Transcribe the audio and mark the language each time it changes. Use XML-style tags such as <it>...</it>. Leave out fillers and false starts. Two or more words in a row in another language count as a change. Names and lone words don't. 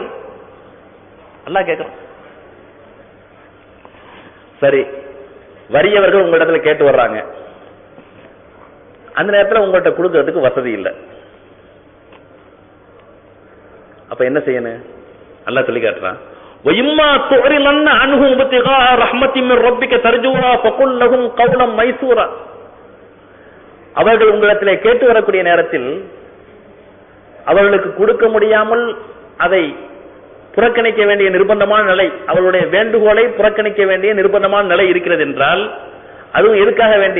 <ta>அல்லாஹ் கேட்கிறான். சரி, வறியவர்கள் உங்களிடத்துல கேட்டு வர்றாங்க, அந்த நேரத்தில் உங்கள்கிட்ட கொடுக்கறதுக்கு வசதி இல்லை, அப்ப என்ன செய்யணும்? அல்லாஹ் சொல்லி காட்டுறான்.</ta> <ar>وَإِمَّا تُعْرِضَنَّ عَنْهُمْ ابْتِغَاءَ رَحْمَةٍ مِّن رَّبِّكَ تَرْجُوهَا فَقُل لَّهُمْ قَوْلًا مَيْسُورًا.</ar> <ta>அவர்கள் உங்களிடத்திலே கேட்டு வரக்கூடிய நேரத்தில் அவர்களுக்கு கொடுக்க முடியாமல் அதை புறக்கணிக்க வேண்டிய நிர்பந்தமான நிலை, அவர்களுடைய வேண்டுகோளை புறக்கணிக்க வேண்டிய நிர்பந்தமான நிலை இருக்கிறது என்றால், அதுவும் எதுக்காக வேண்டி?</ta>